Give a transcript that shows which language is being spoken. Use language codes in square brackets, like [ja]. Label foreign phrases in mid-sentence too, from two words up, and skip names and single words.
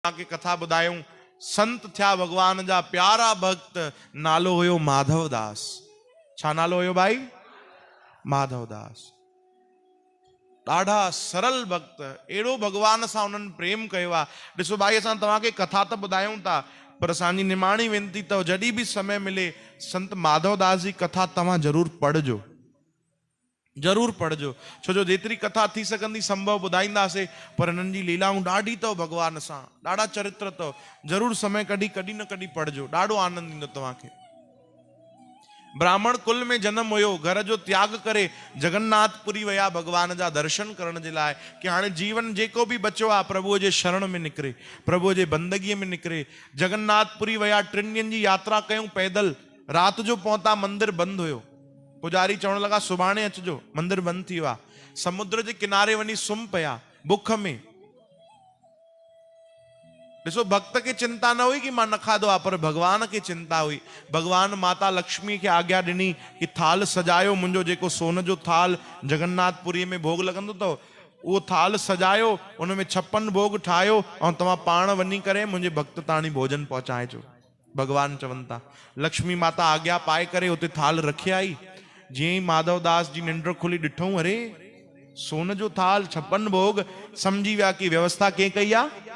[sd] के कथा बुधायूं संत थिया भगवान जा प्यारा भक्त नालो हुयो माधवदास। छा नालो हुयो भाई? माधवदास। ॾाढा सरल भक्त, एड़ो भगवान सां उन्हनि प्रेम कयो आहे। ॾिसो भाई, असां तव्हांखे कथा त ॿुधायूं था, पर असांजी निमाणी वेनती अथव जॾहिं बि समय मिले संत माधवदास जी कथा तव्हां जरूर पढ़जो, जरूर पढ़जो। छो जो जेतिरी कथा थी सघंदी संभव ॿुधाईंदासीं, पर हिननि जी लीलाऊं ॾाढी अथव भगवान सां, ॾाढा चरित्र अथव। जरूर समय कढी कॾहिं न कॾहिं पढ़जो, ॾाढो आनंद ईंदो तव्हांखे। ब्राह्मण कुल में जन्म हुयो, घर जो त्याग करे जगन्नाथपुरी विया भगवान जा दर्शन करण जे लाइ, कि हाणे जीवन जेको बि बचियो आहे प्रभुअ जे शरण में निकिरे, प्रभुअ जे बंदगीअ में निकिरे। जगन्नाथपुरी विया, 3 ॾींहंनि जी यात्रा कयूं पैदल। राति जो पहुता, मंदिर बंदि हुयो। पुजारी चवण लगा सुभाणे अचिजो, मंदिर बंदि थी वियो आहे। समुद्र जे किनारे वञी सुम्ही पिया बुख में। ॾिसो, भक्त खे चिंता न हुई कि मां न खाधो आहे, पर भगवान खे चिंता हुई। भगवान माता लक्ष्मी खे आज्ञा ॾिनी कि थाल सजायो, मुंहिंजो जेको सोन जो थाल जगन्नाथपुरी में भोग लॻंदो अथव उहो थाल सजायो, उन में 56 भोग ठाहियो ऐं तव्हां पाण वञी करे मुंहिंजे भक्त ताणी भोजन पहुचाइजो। भगवान चवनि था। लक्ष्मी माता आज्ञा पाए करे उते थाल रखी आई। जीअं ई माधवदास जी निंड खुली, ॾिठऊं अरे सोन जो थाल 56 भोग, समझी विया कि व्यवस्था कंहिं कई आहे?